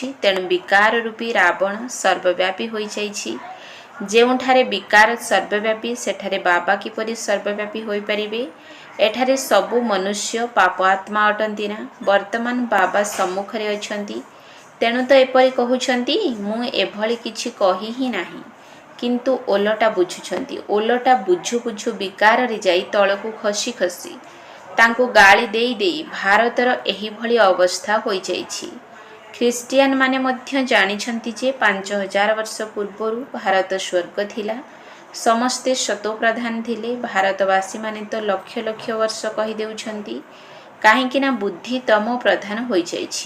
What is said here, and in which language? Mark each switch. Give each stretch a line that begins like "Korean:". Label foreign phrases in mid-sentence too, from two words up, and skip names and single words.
Odia: ତେଣୁ ବିକାର ରୂପୀ ରାବଣ ସର୍ବବ୍ୟାପୀ ହୋଇ ଯାଇଛି। ଯେଉଁଠାରେ ବିକାର ସର୍ବବ୍ୟାପୀ ସେଠାରେ ବାବା କିପରି ସର୍ବବ୍ୟାପୀ ହୋଇ ପାରିବେ। ଏଠାରେ ସବୁ ମନୁଷ୍ୟ ପାପ ଆତ୍ମା ଅଟନ୍ତି ନା। ବର୍ତ୍ତମାନ ବାବା ସମ୍ମୁଖରେ ଅଛନ୍ତି, ତେଣୁ ତ ଏପରି କହୁଛନ୍ତି ମୁଁ ଏଭଳି କିଛି କହି ହିଁ ନାହିଁ। କିନ୍ତୁ ଓଲଟା ବୁଝୁଛନ୍ତି। ଓଲଟା ବୁଝୁ ବୁଝୁ ବିକାର ରେ ଯାଇ ତଳକୁ ଖସି ଖସି ତାଙ୍କୁ ଗାଳି ଦେଇ ଦେଇ ଭାରତର ଏହି ଭଳି ଅବସ୍ଥା ହୋଇ ଯାଇଛି। ଖ୍ରୀଷ୍ଟିଆନ ମାନେ ମଧ୍ୟ ଜାଣିଛନ୍ତି ଯେ 5000 ବର୍ଷ ପୂର୍ବରୁ ଭାରତ ସ୍ୱର୍ଗ ଥିଲା। ସମସ୍ତେ ସତୋପ୍ରଧାନ ଥିଲେ। ଭାରତବାସୀ ମାନେ ତ ଲକ୍ଷ ଲକ୍ଷ ବର୍ଷ କହି ଦେଉଛନ୍ତି, କାହିଁକି ନା ବୁଦ୍ଧି ତମ ପ୍ରଧାନ ହୋଇ ଯାଇଛି।